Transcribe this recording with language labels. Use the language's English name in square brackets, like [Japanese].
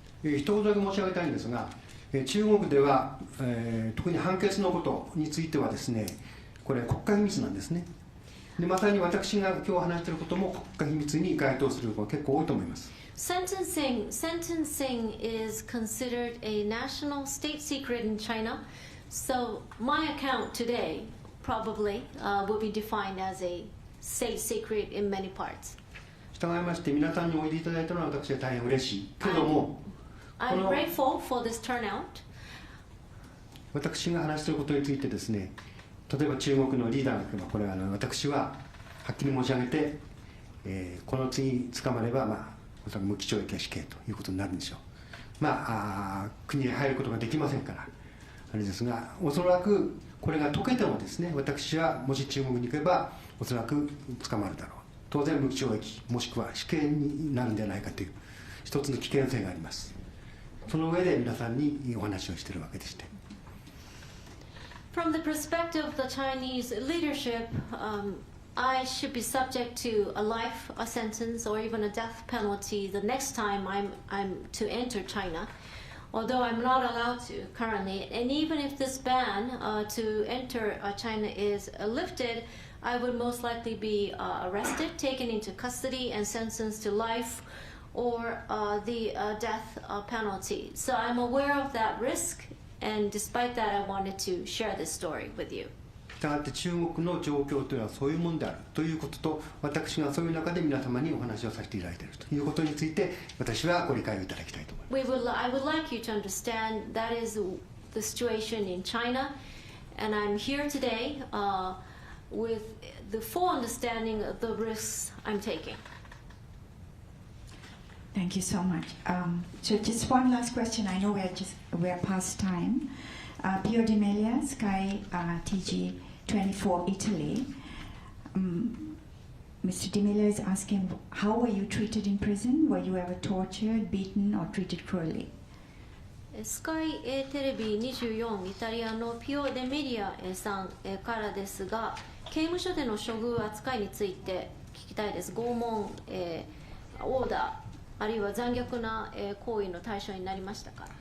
[Japanese] 一言だけ申し上げたいんですが、中国では、特に判決のことについてはですね、これ国家秘密なんですね。でまさに私が今日話していることも国家秘密に該当することが結構多いと思います。 [English] Sentencing is considered a national state secret in China. So my account today probably will be defined as a state secret in many parts. [Japanese] 従いまして皆さんにおいでいただいたのは私は大変嬉しいけども、 [English] I'm grateful for this turnout. [Japanese] 私が話していることについてですね、例えば中国のリーダーが言えば、これは私ははっきり申し上げて、この次捕まれば、おそらく無期懲役や死刑ということになるんでしょう。国へ入ることができませんからあれですが、おそらくこれが解けてもですね、私はもし中国に行けばおそらく捕まるだろう。当然無期懲役もしくは死刑になるんではないかという一つの危険性があります。その上で皆さんにお話をしているわけでして。 [English] From the perspective of the Chinese leadership, I should be subject to a life sentence or even a death penalty the next time I'm to enter China, although I'm not allowed to currently. And even if this ban to enter China is lifted, I would most likely be arrested, taken into custody, and sentenced to life or the death penalty. So I'm aware of that risk, and despite that, I wanted to share this story with you. [Japanese] したがって中国の状況というのはそういうものであるということと、私がそういう中で皆様にお話をさせていただいているということについて、私はご理解をいただきたいと思います。 [English] I would like you to understand that is the situation in China, and I'm here today with the full understanding of the risks I'm taking. Thank you so much. So just one last question. I know we're past time. Pio Di Melia, Sky TG24 Italy. Mr. Di Melia is asking, how were you treated in prison? Were you ever tortured, beaten, or treated cruelly? [Japanese] スカイテレビ24イタリアのピオ・デ・メリアさんからですが、刑務所での処遇扱いについて聞きたいです。拷問、オーダー、あるいは残虐な行為の対象になりましたか。